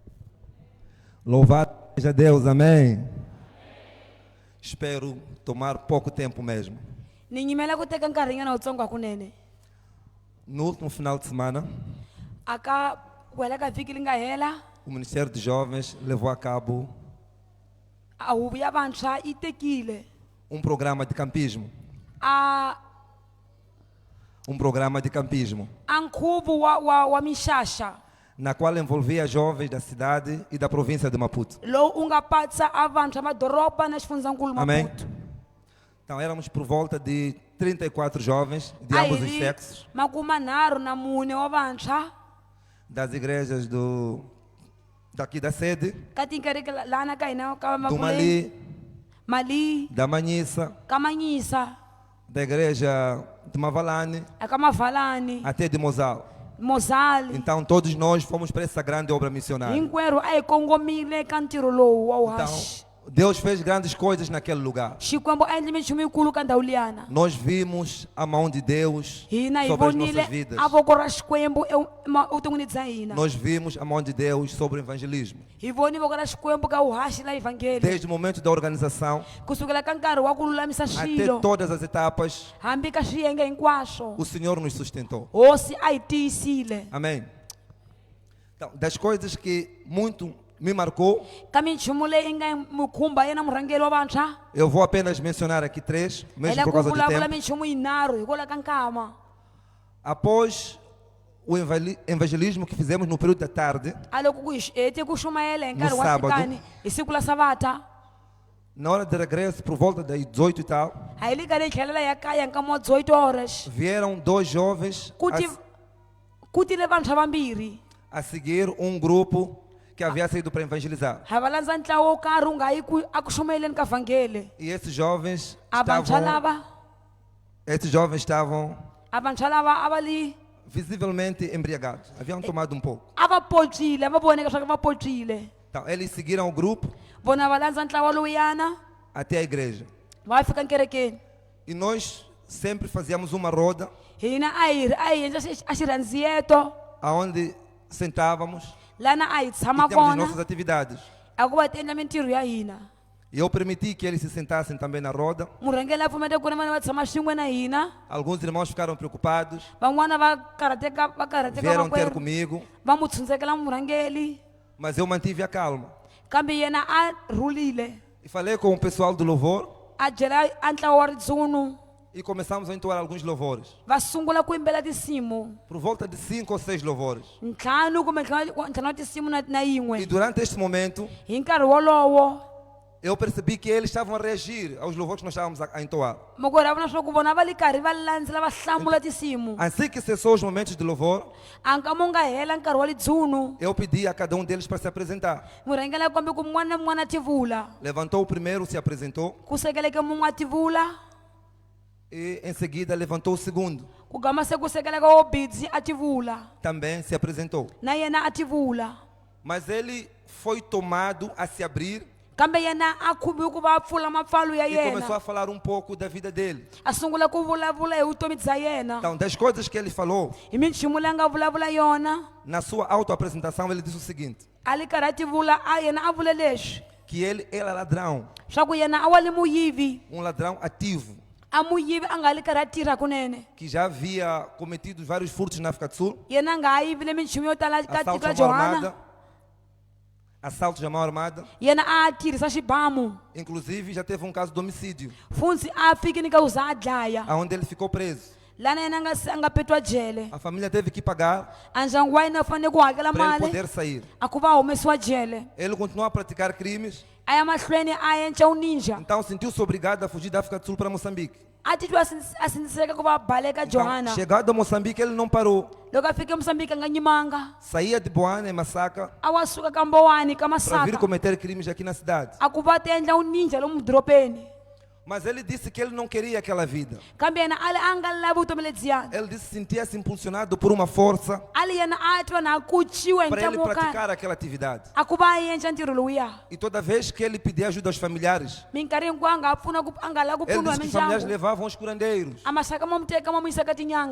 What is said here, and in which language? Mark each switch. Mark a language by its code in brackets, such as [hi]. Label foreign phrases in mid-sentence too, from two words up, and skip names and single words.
[pt] Louvado seja Deus, amém? Espero tomar pouco tempo mesmo. [ts] ni nyimela ku teka nkarhinyana wutsongo hakunene [pt] No último final de semana, [ts] aka ku hela ka vhiki li nga hela [pt] o Ministério de Jovens levou a cabo [ts] a huvo ya vantshwa yi tekile [pt] programa de campismo. a Programa de campismo, [ts] nkhuvo wa mixaxa [pt] na qual envolvia jovens da cidade e da província de Maputo. [ts] lowu u nga patsa a vantshwa madoroba na xifundzankulu [pt] Amém? Maputo Então éramos por volta de 34 jovens de a ambos [ts] hi [pt] os [ts] ri [pt] sexos, [ts] 34 wa vantshwa [pt] das igrejas daqui da sede, [ts] ka tinkereke lana ka hina ka [pt] do Mapuleni, Mali, [ts] mali [pt] da Manhissa, [ts] ka manyisa [pt] da igreja de Mavalane, [ts] aka mavalani [pt] até de Mozal. [ts] mozali [pt] Então todos nós fomos para essa grande obra missionária. [ts] hinkwerhu a hi kongomile eka ntirho lowu wa [pt] Então [ts] uhaxi [pt] Deus fez grandes coisas naquele lugar. [ts] xikwembu a endle minchumu yikulu ka ndhawu liyana [pt] Nós vimos a mão de Deus [ts] hina hi [pt] sobre as [ts] vonile [pt] nossas vidas. [ts] a voko ra xikwembu evuton'wini bya hina [pt] Nós vimos a mão de Deus sobre o evangelismo. [ts] hi voni voko ra xikwembu ka uhaxi la evhangeli [pt] Desde o momento da organização [ts] kusukela ka nkarhi wa ku lulamisa [pt] até [ts] swilo [pt] todas as etapas, [ts] hambi ka swiyenge hinkwaswo [pt] o Senhor nos sustentou. [ts] hosi a hi tiyisile [pt] Amém. Então, das coisas que muito me marcou, [ts] ka minchumu leyi nga mukhumba yena murhangeli wa vantshwa [pt] eu vou apenas mencionar aqui 3, [ts] hi [pt] mesmo [ts] le [pt] por [ts] ku [pt] causa do [ts] vulavula [pt] tempo. [ts] minchumu yinharhu hikokwalaho ka nkama [pt] Após o evangelismo que fizemos no período da tarde, [ts] a loko ku hi hete ku xumayela hi nkarhi wa [pt] sábado. [ts] nhlikani hi siku la savata [pt] na hora de regresso, por volta das 18 e tal, [ts] a hi le karhi hi tlhelela ya kaya nkama wa 18 horas [pt] vieram 2 jovens [ts] ku tile vantshwa vambirhi [pt] a seguir grupo que havia saído para evangelizar. [ts] ha va landza ntlawa wo karhi wu nga yi aku xumayeleni ka vhangele [pt] E esses jovens [ts] a vantshwa [pt] estavam [ts] lava a va li [pt] visivelmente embriagados. Haviam tomado pouco. [ts] a va poncile a va voneka swa ku va poncile [pt] Então, eles seguiram o grupo [ts] vona va landza ntlawa lowuyana [pt] até a igreja. [ts] va fika nkerekeni [pt] E nós sempre fazíamos uma roda [ts] hina a hi endla a xirhandziyeto [pt] onde sentávamos [ts] lana a hi [pt] e [ts] tshama [pt] tínhamos as [ts] kona [pt] nossas atividades. [ts] a ku va ti endla mintirho ya hina [pt] E eu permiti que eles se sentassem também na roda. [ts] murhangeli a pfumete ku ri vana va tshama swin'we na hina [pt] Alguns irmãos ficaram preocupados, [ts] van'wana va karhateka [pt] vieram ter [ts] vakwerhu [pt] comigo, [ts] va mu tshundzekela murhangeli [pt] mas eu mantive a calma. [ts] kambe yena a rhulile [pt] E falei com o pessoal do louvor [ts] a byela a ntlawa wa ridzunu [pt] e começamos a entoar alguns louvores. [ts] va sungula ku yimbela tinsimu [pt] Por volta de 5 ou 6 louvores. [ts] ntlhanu kumbe ntlhanu wa tinsimu na [pt] E [ts] yin'we [pt] durante este momento, [ts] hi nkarhi wolowo [pt] eu percebi que eles estavam a reagir aos louvores que nós estávamos a entoar. [ts] makwerhu a vona swa ku vona va li karhi va landzela va hlamula tinsimu [pt] Assim que cessou os momentos de louvor, [ts] a nkama wu nga hela nkarhi wa lidzunu [pt] eu pedi a cada um deles para se apresentar. [ts] murhangeli a kombe ku mun'wana na mun'wana a tivula [pt] Levantou o primeiro, se apresentou, [ts] ku sekeleke mun'we a tivula [pt] e em seguida levantou o segundo, [ts] ku gama se ku sekeleka wo bidzi a tivula [pt] também se apresentou. [ts] na yena a tivula [pt] Mas ele foi tomado a se abrir [ts] kambe yena a khumiwe ku va a pfula mapfalo ya [pt] e começou [ts] yena [pt] a falar pouco da vida dele. [ts] a sungula ku vulavula hi vutomi bya yena [pt] Então, das coisas que ele falou, [ts] hi minchumu leyi a nga vulavula yona [pt] na sua autoapresentação, ele disse o seguinte: [ts] a li karhi a tivula a yena a vule leswi [pt] que ele era ladrão, [ts] swa ku yena a wa li muyivi [pt] ladrão ativo, [ts] a muyivi a nga li karhi a tirha kunene [pt] que já havia cometido vários furtos na África do Sul, [ts] yena a nga ha yivile minchumu yo tala ka tiko [pt] assaltos [ts] ra [pt] à mão armada, [ts] johana [pt] assaltos à mão armada, [ts] yena a tirhisa xibamu [pt] inclusive já teve caso de homicídio, [ts] funzi a fikini ka ku za a dlaya [pt] onde ele ficou preso. [ts] lana yena a nga petiwa jele [pt] A família teve que pagar [ts] a ndyangu wa yena u fanele ku hakela [pt] para ele [ts] mali [pt] poder sair. [ts] a ku va humesiwa jele [pt] Ele continuou a praticar crimes, [ts] a ya mahlweni a endla uninja [pt] então sentiu-se obrigado a fugir da África do Sul para Moçambique. [ts] a titwa a sindziseka ku va baleka [pt] Então, Johanna chegado a Moçambique, ele não parou. [ts] loko a fike Moçambique a nga nyimanga [pt] Saía de Boana e Massacre [ts] a wa suka ka Mbowani ka [pt] para vir Masaka cometer crimes aqui na cidade. [ts] a ku va ta endla uninja lomu doropeni [pt] Mas ele disse que ele não queria aquela vida. [ts] kambe yena ali a nga lavi vutomi lebyiyani [pt] Ele disse que sentia-se impulsionado por uma força [ts] ali yena a twa na kuchiwa hi [pt] para ele [ts] ntlamu wo karhi [pt] praticar aquela atividade. [ts] a ku va a endla ntirho lowuya [pt] E toda vez que ele pedia ajuda aos familiares, [ts] minkarhi hinkwayo a nga pfuna a nga lavi ku [pt] ele [ts] pfuniwa [pt] disse [ts] hi [pt] que os familiares [ts] mindyangu [pt] levavam os curandeiros, [ts] a maxaka ma mu teka ma mu yisa ka tinyanga